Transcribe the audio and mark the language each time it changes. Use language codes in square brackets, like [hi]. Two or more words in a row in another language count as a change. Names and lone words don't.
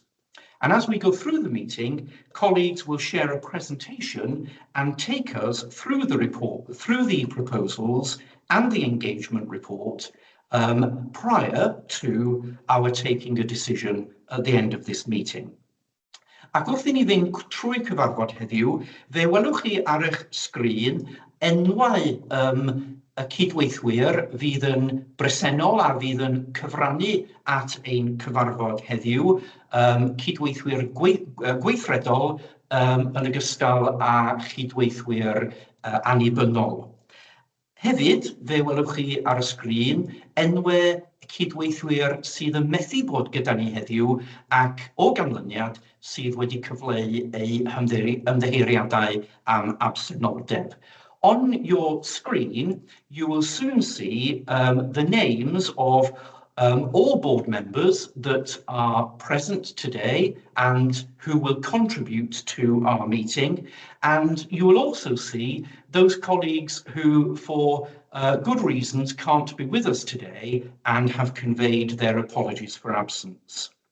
[en] And as we go through the meeting, colleagues will share a presentation and take us through the report, through the proposals and the engagement report prior to our taking a decision at the end of this meeting. [cy] Ac wrth i ni fynd trwy cyfarfod heddiw, fe welwch chi ar eich sgrin enwau y cydweithwyr fydd yn bresennol a fydd yn cyfrannu at ein cyfarfod heddiw, cydweithwyr gweithredol yn ogystal â chydweithwyr annibynnol. Hefyd, fe welwch chi ar y sgrin enwau cydweithwyr sydd yn methu bod gyda ni heddiw ac o ganlyniad sydd wedi cyfleu eu ymddiheuriadau am absenoldeb. [en] On your screen, you will soon see the names of all board members that are present today and who will contribute to our meeting. And you will also see those colleagues who, for good reasons, can't be with us today and have conveyed their apologies for absence.